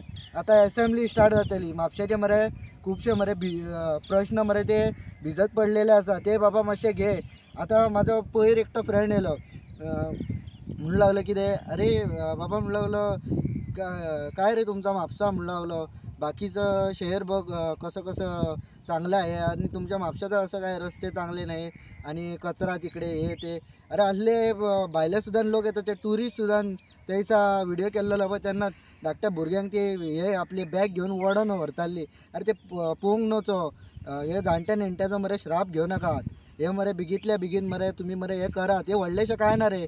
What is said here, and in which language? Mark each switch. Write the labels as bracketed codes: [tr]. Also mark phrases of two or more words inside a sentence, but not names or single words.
[kok] आतां असेंब्ली स्टार्ट जातली, म्हापशाचे मरे खुबशे मरे प्रश्न मरे ते भिजत पडलेले आसा, ते बाबा मातशे घे। आतां म्हाजो पयर एकटो फ्रेंड येयलो म्हणूं लागलो कितें, अरे बाबा म्हणूं लागलो काय रे तुमचा म्हापसा म्हणूं लागलो, [mr] बाकीचं शहर बघ कसं चांगलं आहे आणि तुमच्या म्हापशाचं असं काय रस्ते चांगले नाही आणि कचरा तिकडे हे ते। [kok] अरे असले भायले सुद्दां लोक येतात, ते टुरिस्ट सुद्दां त्याचा व्हिडिओ केल्लो पळय तेन्ना धाकट्या भुरग्यांक ते हे आपली बॅग घेवन वडोन व्हरताली। अरे ते पळोवंक नवचो, हे जाणट्या नेणट्याचो मरे श्राप घेवं नाकात। हे मरे बेगींतल्या बेगीन मरे तुमी मरे हे करात, हे व्हडलेशें काय ना रे।